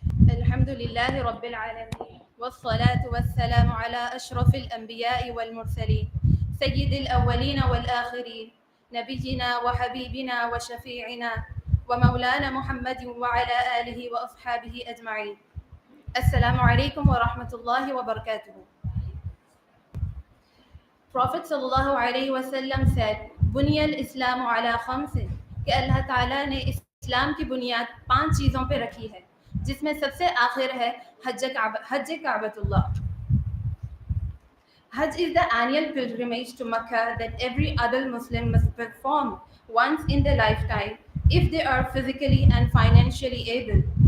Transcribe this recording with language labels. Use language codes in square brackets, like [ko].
[ar] الحمد لله رب العالمين والصلاة والسلام على أشرف الأنبياء والمرسلين سيد الأولين والآخرين نبينا وحبيبنا وشفيعنا ومولانا محمد وعلى آله وأصحابه أجمعين. السلام عليكم ورحمة الله وبركاته. [en] Prophet sallallahu alaihi wasallam said, [ar] بني الإسلام على خمس [ur] کہ اللہ تعالیٰ نے اسلام کی بنیاد 5 چیزوں پہ رکھی ہے، جس میں سب سے آخر ہے حج کعبۃ اللہ. [en] Hajj is the annual pilgrimage to Makkah that every adult Muslim must perform once in their lifetime if they are physically and financially able.